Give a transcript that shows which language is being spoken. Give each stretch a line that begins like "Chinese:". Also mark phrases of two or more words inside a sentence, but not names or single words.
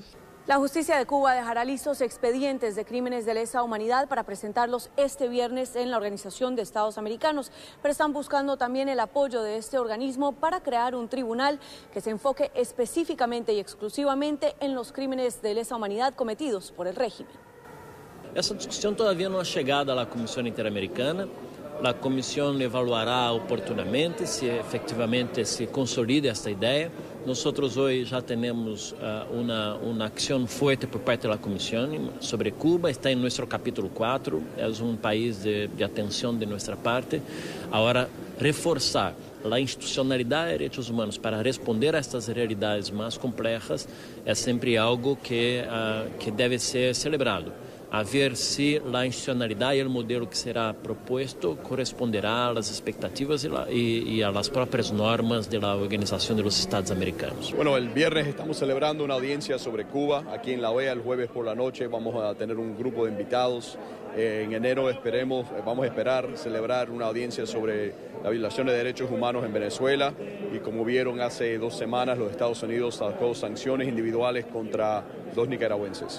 Spanish: La justicia de Cuba dejará listos expedientes de crímenes de lesa humanidad para presentarlos este viernes en la Organización de Estados Americanos, pero están buscando también el apoyo de este organismo para crear un tribunal que se enfoque específicamente y exclusivamente en los crímenes de lesa humanidad cometidos por el régimen.
Portuguese: Essa discussão todavia não é chegada à Comissão Interamericana. A comissão evaluará oportunamente se efectivamente se consolida esta ideia. Nós hoje já temos uma ação forte por parte da comissão sobre Cuba. Está em nosso capítulo 4. É país de atenção de nossa parte. Agora, reforçar a institucionalidade de direitos humanos para responder a estas realidades mais complexas é sempre algo que deve ser celebrado. A ver se a institucionalidade e o modelo que será proposto corresponderá às expectativas e às próprias normas da Organização dos Estados Americanos.
Spanish: Bueno, el viernes estamos celebrando una audiencia sobre Cuba aquí en la OEA. El jueves por la noche vamos a tener un grupo de invitados. En enero vamos a esperar celebrar una audiencia sobre la violación de derechos humanos en Venezuela. Y como vieron, hace 2 semanas los Estados Unidos sacó sanciones individuales contra 2 nicaragüenses.